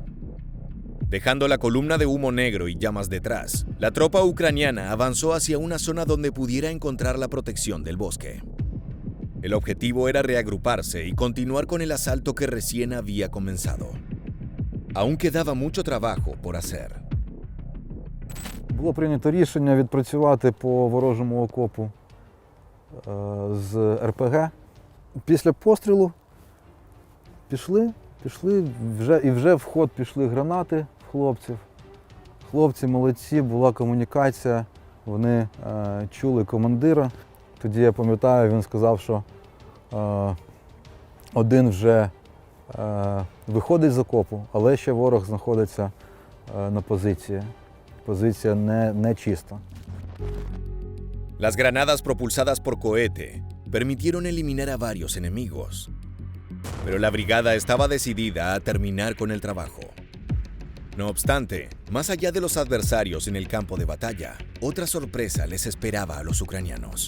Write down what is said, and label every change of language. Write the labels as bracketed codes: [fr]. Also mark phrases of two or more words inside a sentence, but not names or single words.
[es] Dejando la columna de humo negro y llamas detrás, la tropa ucraniana avanzó hacia una zona donde pudiera encontrar la protección del bosque. El objetivo era reagruparse y continuar con el asalto que recién había comenzado. Aún quedaba mucho trabajo por hacer. [uk] Було прийнято рішення відпрацювати по ворожому окопу з РПГ. Після пострілу пішли вже в ход пішли гранати хлопців. Хлопці молодці, була комунікація, вони чули командира. Тоді я пам'ятаю, він сказав, що один вже виходить з окопу, але ще ворог знаходиться на позиції. Позиція не чиста. [es] Las granadas propulsadas por cohete permitieron eliminar a varios enemigos, pero la brigada estaba decidida a terminar con el trabajo. No obstante, más allá de los adversarios en el campo de batalla, otra sorpresa les esperaba a los ucranianos.